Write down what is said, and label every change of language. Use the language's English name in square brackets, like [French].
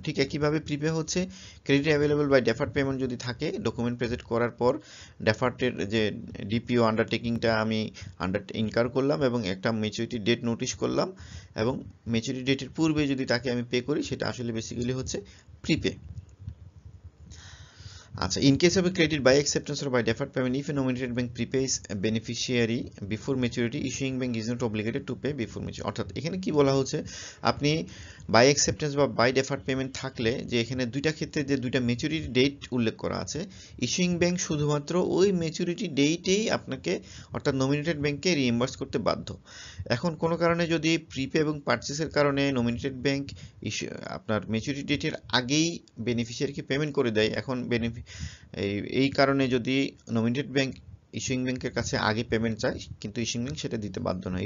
[Bangla] ঠিক একইভাবে প্রিপে হচ্ছে credit available by deferred payment যদি থাকে, ডকুমেন্ট প্রেজেন্ট করার পর ডেফার্টের যে ডিপিও আন্ডারটেকিংটা আমি ইনকার করলাম এবং একটা ম্যাচুরিটি ডেট নোটিশ করলাম এবং ম্যাচুরিটি ডেটের পূর্বে যদি তাকে আমি পে করি, সেটা আসলে বেসিক্যালি হচ্ছে প্রিপে। [English] আচ্ছা, in case of a credit by acceptance or by deferred payment, if a nominated bank prepays a beneficiary before maturity, issuing bank is not obligated to pay before maturity. [Bangla] অর্থাৎ এখানে কি বলা হচ্ছে, আপনি বাই অ্যাকসেপ্টেন্স বা by deferred payment থাকলে, যে এখানে দুইটা ক্ষেত্রে যে দুইটা ম্যাচুরিটি ডেট উল্লেখ করা আছে, ইস্যুইং ব্যাংক শুধুমাত্র ওই ম্যাচুরিটি ডেটেই আপনাকে অর্থাৎ নমিনেটেড ব্যাংককে রিইম্বার্স করতে বাধ্য। এখন কোনো কারণে যদি প্রিপে এবং পারচেসের কারণে নমিনেটেড ব্যাংক আপনার ম্যাচুরিটি ডেটের আগেই বেনিফিশিয়ারিকে পেমেন্ট করে দেয়, এখন এই কারণে যদি নমিনেটেড ব্যাংক ইস্যুইং ব্যাংকের কাছে আগে পেমেন্ট চায়, কিন্তু ইস্যুইং ব্যাংক সেটা দিতে বাধ্য নয়।